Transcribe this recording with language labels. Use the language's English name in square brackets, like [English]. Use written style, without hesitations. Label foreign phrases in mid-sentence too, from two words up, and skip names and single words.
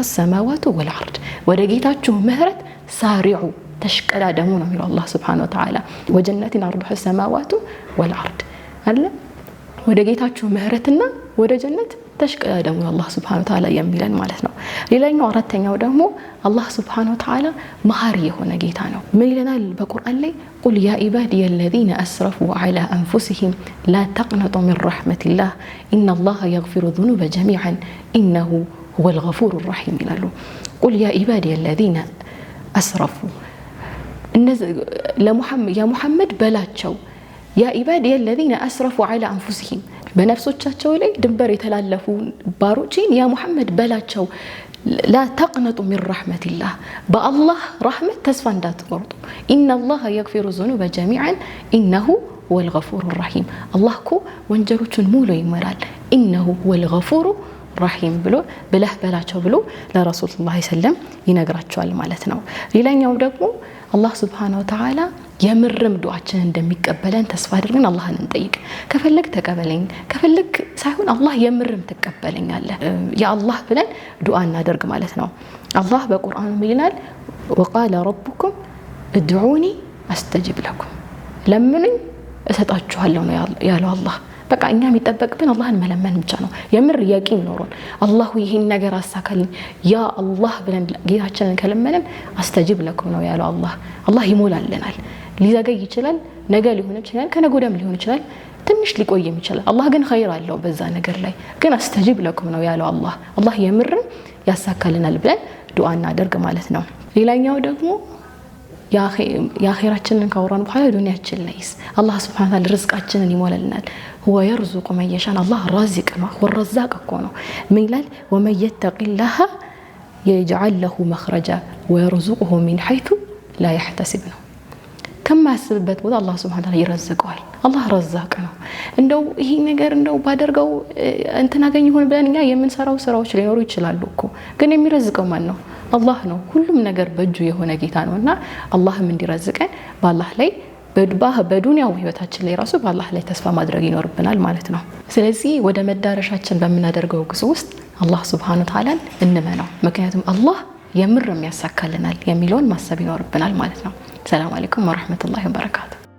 [Arabic] السماوات والأرض። [Amharic] ወደ ጌታችሁ ምህረት ሳሪዑ ተሽቀዳደሙ ነው የሚለው አላህ [Arabic] سبحانه وتعالى። وجنة عرضها السماوات والأرض [Amharic] አለ ወደ ጌታችሁ ምህረትና ወደ ጀነት ተሽቀዳደሙ አላህ [Arabic] سبحانه وتعالى [Amharic] የሚለን ማለት ነው። ሌላኛው አራተኛው ደግሞ አላህ [Arabic] سبحانه وتعالى [Amharic] መሐሪ የሆነ ጌታ ነው። ምን ይለናል በቁርአን ላይ [Arabic] قل يا عبادي الذين اسرفوا على انفسهم لا تقنطوا من رحمة الله ان الله يغفر الذنوب جميعا انه هو الغفور الرحيم [Amharic] ይላሉ። [Arabic] قل يا عبادي الذين اسرفوا يا محمد [Amharic] በላቸው [Arabic] يا عبادي الذين اسرفوا على انفسهم [Amharic] በነፍሶቻቸው ላይ ድንበር የተላለፉ ባሮችን [Arabic] يا محمد [Amharic] በላቸው [Arabic] لا تقنطوا من رحمة الله بالله رحمة [Amharic] ተስፋ እንዳትቆርጡ [Arabic] ان الله يغفر الذنوب جميعا انه هو الغفور الرحيم الله [Amharic] እኮ ወንጀሎችን ሙሉ ይመራል [Arabic] انه هو الغفور الرحيم [Amharic] ብሎ በላቸው ብሎ ለረሱል [Arabic] صلى الله عليه وسلم [Amharic] ይነግራቸዋል ማለት ነው። ሌላኛው ደግሞ አላህ [Arabic] سبحانه وتعالى [Amharic] የምርም ዱዓችን እንደሚቀበለን ተስፋ አድርገን አላህን እንጠይቅ። ከፈለክ ተቀበለኝ ከፈለክ ሳይሆን አላህ የምርም ተቀበለኛለህ [Arabic] يا الله [Amharic] ብለን ዱዓ እናደርግ ማለት ነው። አላህ በቁርአኑ ይላል [Arabic] وقال ربكم ادعوني استجب لكم [Amharic] ለምኑኝ እሰጣችኋለሁ ነው ያለው አላህ። በቃ እኛ የሚጠበቅብን አላህን መለመን ብቻ ነው። የምር ያቂን ኖሮን አላህ ይሄን ነገር አሳካልኝ [Arabic] يا الله [Amharic] ብለን ጌታችንን ከለመንን [Arabic] أستجب لكم [Amharic] ነው ያለው አላህ። አላህ ይሞላልናል። ሊዘገይ ይችላል፣ ነገ ሊሆን ይችላል፣ ከነገ ወዲያም ሊሆን ይችላል፣ ትንሽ ሊቆይም ይችላል። አላህ ግን ኸይር አለው በዛ ነገር ላይ። ግን [Arabic] أستجب لكم [Amharic] ነው ያለው አላህ። አላህ የምርም ያሳካልናል ብለን ዱዓ እናደርግ ማለት ነው። ሌላኛው ደግሞ የአኺራችንን ካወራን በኋላ ዱንያችን ላይስ አላህ [Arabic] سبحانه وتعالى [Amharic] ርዝቃችንን ይሞላልናል። [Arabic] هو يرزق من يشاء الله رازق [Amharic] ነው والرزاق እኮ ነው። ምን ይላል [Arabic] ومن يتق الله يجعل له مخرجا ويرزقه من حيث لا يحتسب [Amharic] ነው። ከማያስብበት ቦታ አላህ [Arabic] سبحانه وتعالى [Amharic] ይረዝቀዋል። አላህ ረዛቅ ነው። እንደው ይሄ ነገር እንደው ባደርገው እንትን አገኝ ይሆን ብለን እኛ የምንሰራው ስራዎች ሊኖሩ ይችላሉ እኮ ግን የሚረዝቀው ማን ነው? አላህ ነው። ሁሉም ነገር በእጁ የሆነ ጌታ ነውና አላህም እንዲረዝቀን በአላህ ላይ በዱንያው ህይወታችን ላይ ራሱ በአላህ ላይ ተስፋ ማድረግ ይኖርብናል ማለት ነው። ስለዚህ ወደ መዳረሻችን በመናደርገው ጉዞ ውስጥ አላህ [Arabic] سبحانه وتعالى [Amharic] እንመነው። ምክንያቱም አላህ የምርም ያሳካልናል የሚለውን ማሰብ ይኖርብናል ማለት ነው። [Arabic] سلام عليكم ورحمة الله وبركاته።